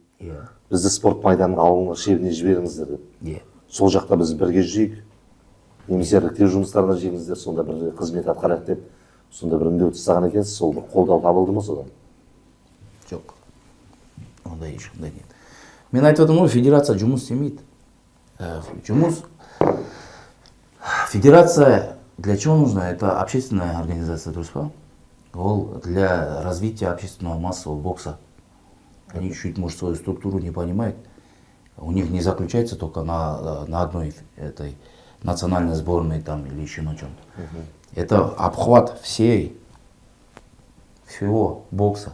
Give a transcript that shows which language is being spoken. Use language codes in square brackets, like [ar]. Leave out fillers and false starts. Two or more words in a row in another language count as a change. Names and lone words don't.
[kk] Бізді спорт майданға алыңдар, шебіне жіберіңіздер деп. Сол жақта біз бірге жүрейік, немесе іріктеу жұмыстарына жеңіздер, сонда бір қызмет атқарайық деп, сонда бір үндеу тастаған екенсіз, сол бір қолдау табылды ма содан? Жоқ. Ондай ешқандай нет. Мен айтып отырмын ғой, федерация жұмыс істемейді. [ru] Федерация для чего нужна? Это общественная организация, [kk] дұрыс па? [ru] Ол для развития общественного массового бокса. Они чуть-чуть, может, свою структуру не понимают. У них не заключается только на одной этой национальной сборной там или еще на чем-то. Это обхват всего бокса.